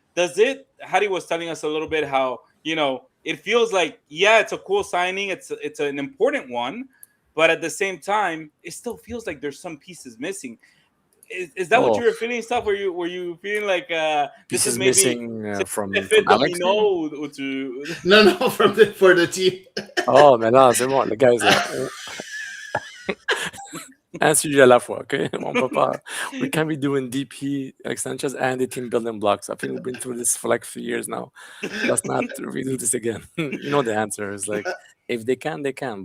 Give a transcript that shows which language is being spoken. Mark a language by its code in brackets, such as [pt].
[en] Hattie was telling us a little bit how, it feels like, yeah, it's a cool signing. It's an important one. But at the same time, it still feels like there's some pieces missing. Is that what you were feeling, stuff? Were you feeling like this is maybe missing from Alex? No, for the team. [fr] Oh, mais là, c'est bon. Le gars [en] is like, [fr] un sujet à la fois, okay? On peut pas. [en] We can't be doing DP, Alex Sanchez, and the team building blocks. I think we've been through this for like 3 years now. Let's not redo this again. You know the answer is like, if they can, they can.